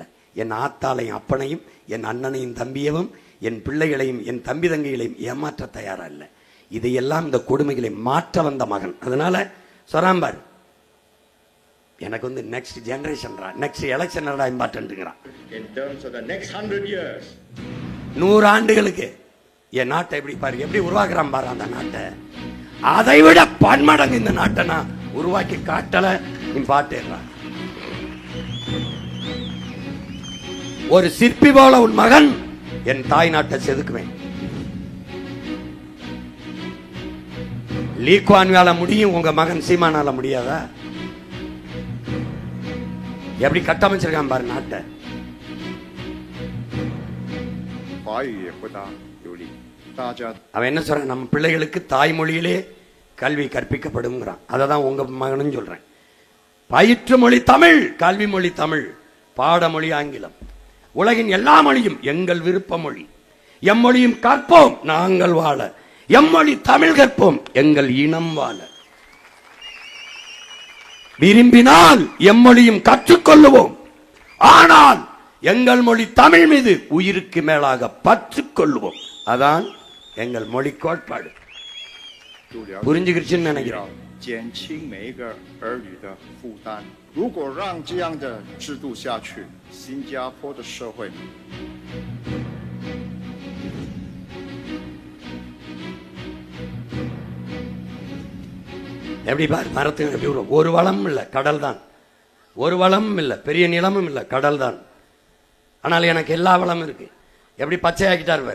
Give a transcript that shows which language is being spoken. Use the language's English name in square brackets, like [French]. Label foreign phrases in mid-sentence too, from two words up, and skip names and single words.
[Tamil] என் ஆத்தாளையும் அப்பனையும், என் அண்ணனையும் தம்பியவும், என் பிள்ளைகளையும் என் தம்பி தங்கைகளையும் ஏமாற்ற தயாரா இல்லை. இதையெல்லாம் இந்த கொடுமைகளை மாற்ற வந்த மகன். அதனால சொராம்பார், எனக்கு வந்து [English] next generation, next election important. in terms of the next 100 years. [Tamil] 100 ஆண்டுகளுக்கு என் நாட்டை எப்படி பாரு, எப்படி உருவாக்குறான் பாரு அந்த நாட்டை. அதை விட பன்மடங்கு இந்த நாட்டை நான் உருவாக்கி காட்டல இம்பார்ட்டன்ட்ரா. ஒரு சிற்பி போல உன் மகன் என் தாய் நாட்டை செதுக்குவேன். லீ குவான் வேலை முடியும், உங்க மகன் சீமானால முடியாதா? எப்படி கட்டமைச்சிருக்கான் பாரு நாட்டை. [Chinese] 华语也不大流利，大家 [Tamil] அவன் என்ன சொல்றான், நம்ம பிள்ளைகளுக்கு தாய்மொழியிலே கல்வி கற்பிக்கப்படும்ங்கிறான். அதை தான் உங்க மகனும் சொல்றேன். பயிற்று மொழி தமிழ், கல்வி மொழி தமிழ், பாடமொழி ஆங்கிலம். உலகின் எல்லா மொழியும் எங்கள் விருப்ப மொழி. எம்மொழியும் கற்போம் நாங்கள் வாழ, எம்மொழி தமிழ் கற்போம் எங்கள் இனம் வாழ. விரும்பினால் எம்மொழியும் கற்றுக்கொள்ளுவோம், ஆனால் எங்கள் மொழி தமிழ் மீது உயிருக்கு மேலாக பற்று கொள்ளுவோம். அதான் எங்கள் மொழி கோட்பாடு. [Chinese] 就了解 [Tamil] புரிஞ்சுக்கிடுச்சுன்னு நினைக்கிறோம். [Chinese] 减轻每一个儿女的负担。如果让这样的制度下去，新加坡的社会 [Tamil] எப்படி பாரு, மரத்துக்கு எப்படி வரும்? ஒரு வளம் இல்லை, கடல் தான். ஒரு வளமும் இல்லை, பெரிய நிலமும் இல்லை, கடல் தான். ஆனால் எனக்கு எல்லா வளமும் இருக்கு. எப்படி பச்சையாக்கிட்டார் பாரு.